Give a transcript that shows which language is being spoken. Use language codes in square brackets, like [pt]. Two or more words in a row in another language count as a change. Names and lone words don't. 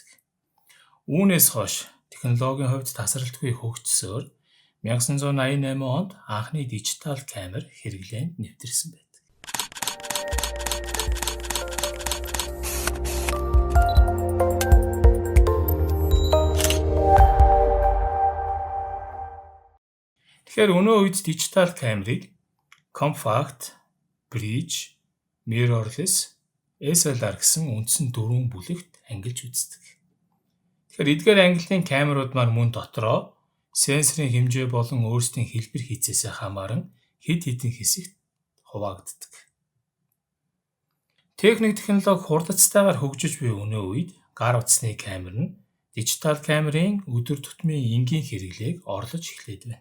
[mn] Үүнээс хойш технологийн хувьд тасралтгүй хөгжсөөр 1988 онд анхны дижитал камер хэрэглээнд нэвтэрсэн байдаг. Тэгэхээр өнөө үед дижитал камерыг [en] compact, bridge, mirrorless, SLR [mn] гэсэн үндсэн дөрвөн бүлэгт ангилж үздэг. Тэгэхээр эдгээр ангиллын камерууд маань мөн дотроо сенсорын хэмжээ болон өөрсдийн хэлбэр хийцээсээ хамааран хэд хэдэн хэсэгт хуваагддаг. Техник технологи хурдцтайгаар хөгжиж буй өнөө үед гар утасны камер нь дижитал камерын өдөр тутмын энгийн хэрэглээг орлож эхлээд байна.